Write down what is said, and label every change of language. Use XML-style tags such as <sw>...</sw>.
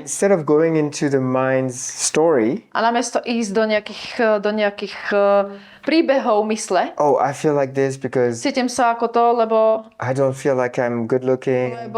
<en>Instead of going into the mind's story,</en> <sk>A namiesto ísť do nejakých príbehov mysle,</sk> <en>oh, I feel like this because</en> <sk>cítim sa ako to, lebo</sk> <en>I don't feel like I'm good looking.</en>